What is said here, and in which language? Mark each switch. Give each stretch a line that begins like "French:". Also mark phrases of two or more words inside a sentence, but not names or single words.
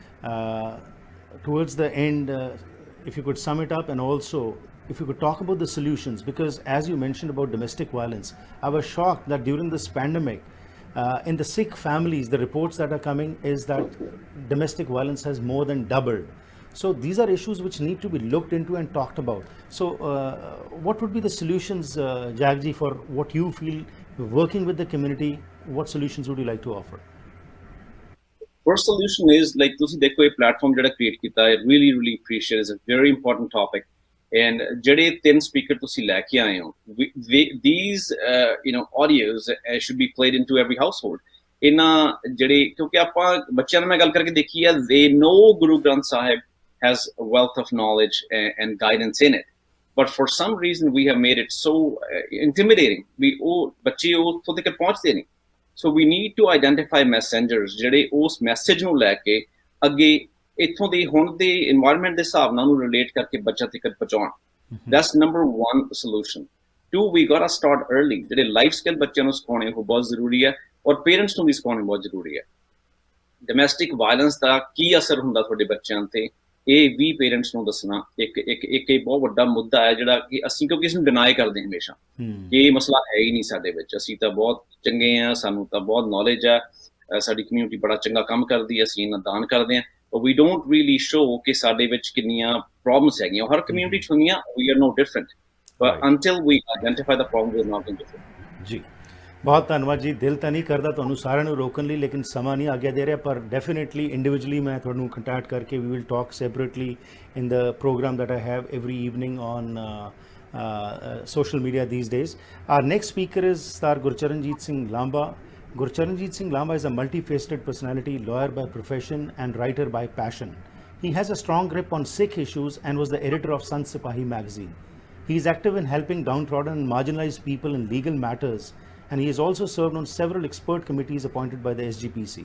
English: Towards the end, if you could sum it up, and also if you could talk about the solutions, because as you mentioned about domestic violence, I was shocked that during this pandemic, in the Sikh families, the reports that are coming is that domestic violence has more than doubled. So these are issues which need to be looked into and talked about. So what would be the solutions, Jagji, for what you feel working with the community? What solutions would you like to offer? First solution is, like,
Punjabi: ਤੁਸੀਂ ਦੇਖੋ ਇਹ platform ਜਿਹੜਾ create ਕੀਤਾ ਹੈ,
English: really appreciate it. It's a very important topic.
Punjabi: And ਜਿਹੜੇ 3 speaker ਤੁਸੀਂ ਲੈ ਕੇ ਆਏ ਹੋ,
English: these you know audios should be played into every household.
Punjabi: ਇਹਨਾਂ ਜਿਹੜੇ, ਕਿਉਂਕਿ ਆਪਾਂ ਬੱਚਿਆਂ ਨਾਲ ਮੈਂ ਗੱਲ ਕਰਕੇ ਦੇਖੀ ਆ,
English: they know Guru Granth Sahib has a wealth of knowledge and guidance in it, but for some reason we have made it so intimidating.
Punjabi: ਬੱਚੇ ਉੱਥੋਂ ਤੱਕ ਪਹੁੰਚਦੇ ਨਹੀਂ.
English: So we need to identify messengers
Punjabi: ਜਿਹੜੇ ਉਸ ਮੈਸੇਜ ਨੂੰ ਲੈ ਕੇ ਅੱਗੇ ਇੱਥੋਂ ਦੇ ਹੁਣ ਦੇ environment ਦੇ ਹਿਸਾਬ ਨਾਲ ਉਹਨੂੰ relate ਕਰਕੇ ਬੱਚਾ ਤੱਕ ਪਹੁੰਚਾਉਣ.
English: That's number 1 solution. 2, we gotta start early.
Punjabi: ਜਿਹੜੇ
English: life skill
Punjabi: ਬੱਚਿਆਂ ਨੂੰ ਸਿਖਾਉਣੇ ਉਹ ਬਹੁਤ ਜ਼ਰੂਰੀ ਹੈ, ਔਰ ਪੇਰੈਂਟਸ ਨੂੰ ਵੀ ਸਿਖਾਉਣੇ ਬਹੁਤ ਜ਼ਰੂਰੀ ਹੈ.
English: domestic violence
Punjabi: ਦਾ ਕੀ ਅਸਰ ਹੁੰਦਾ ਤੁਹਾਡੇ ਬੱਚਿਆਂ ਤੇ, ਇਹ ਵੀ ਪੇਰੈਂਟਸ ਨੂੰ ਦੱਸਣਾ ਇੱਕ ਬਹੁਤ ਵੱਡਾ ਮੁੱਦਾ ਹੈ, ਜਿਹੜਾ ਕਿ ਅਸੀਂ ਕਿਉਂਕਿ ਇਸ ਨੂੰ ਡਿਨਾਈ ਕਰਦੇ ਹਮੇਸ਼ਾ ਕਿ ਇਹ ਮਸਲਾ ਹੈ ਹੀ ਨਹੀਂ ਸਾਡੇ ਵਿੱਚ, ਅਸੀਂ ਤਾਂ ਬਹੁਤ ਚੰਗੇ ਹਾਂ, ਸਾਨੂੰ ਤਾਂ ਬਹੁਤ ਨੌਲੇਜ ਹੈ, ਸਾਡੀ ਕਮਿਊਨਿਟੀ ਬੜਾ ਚੰਗਾ ਕੰਮ ਕਰਦੀ ਹੈ, ਅਸੀਂ ਇਹਨਾਂ ਦਾਨ ਕਰਦੇ ਹਾਂ,
English: but we don't really show
Punjabi: ਕਿ ਸਾਡੇ ਵਿੱਚ ਕਿੰਨੀਆਂ ਪ੍ਰੋਬਲਮਸ ਹੈਗੀਆਂ. ਹਰ ਕਮਿਊਨਿਟੀ 'ਚ ਹੁੰਦੀਆਂ,
English: we are no different, but until we identify the problem, we are not different.
Punjabi: ਜੀ ਬਹੁਤ ਧੰਨਵਾਦ ਜੀ. ਦਿਲ ਤਾਂ ਨਹੀਂ ਕਰਦਾ ਤੁਹਾਨੂੰ ਸਾਰਿਆਂ ਨੂੰ ਰੋਕਣ ਲਈ, ਲੇਕਿਨ ਸਮਾਂ ਨਹੀਂ ਆਗਿਆ ਦੇ ਰਿਹਾ, ਪਰ
English: definitely individually
Punjabi: ਮੈਂ ਤੁਹਾਨੂੰ ਕੰਟੈਕਟ ਕਰਕੇ
English: we will talk separately in the program that I have every evening on social media these days. Our next speaker is Sir Gurcharanjit Singh Lamba. Gurcharanjit Singh Lamba is a multifaceted personality, lawyer by profession and writer by passion. He has a strong grip on Sikh issues and was the editor of Sant Sipahi magazine. He is active in helping downtrodden and marginalized people in legal matters, and he has also served on several expert committees appointed by the SGPC.